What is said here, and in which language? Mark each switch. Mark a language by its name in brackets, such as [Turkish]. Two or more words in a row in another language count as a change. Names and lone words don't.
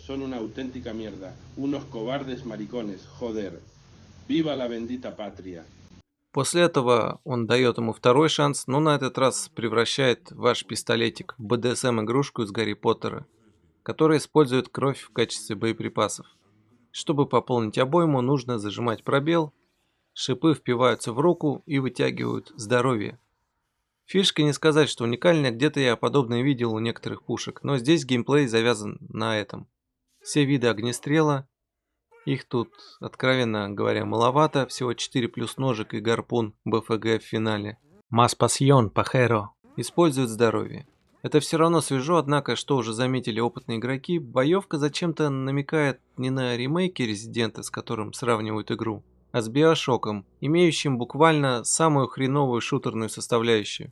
[Spanish] Son una auténtica mierda. Unos cobardes maricones. Joder. ¡Viva la bendita patria! [Russian] После этого он дает ему второй шанс, но на этот раз превращает ваш пистолетик в БДСМ-игрушку из Гарри Поттера, которая использует кровь в качестве боеприпасов. Чтобы пополнить обойму, нужно зажимать пробел, шипы впиваются в руку и вытягивают здоровье. Фишка не сказать, что уникальная, где-то я подобное видел у некоторых пушек, но здесь геймплей завязан на этом. Все виды огнестрела, их тут, откровенно говоря, маловато, всего 4 плюс ножик и гарпун БФГ в финале. [Spanish] Más pasión, [Russian] pajero. Используют здоровье. Это все равно свежо, однако, что уже заметили опытные игроки, боевка зачем-то намекает не на ремейки Резидента, с которым сравнивают игру, а с Биошоком, имеющим буквально самую хреновую шутерную составляющую.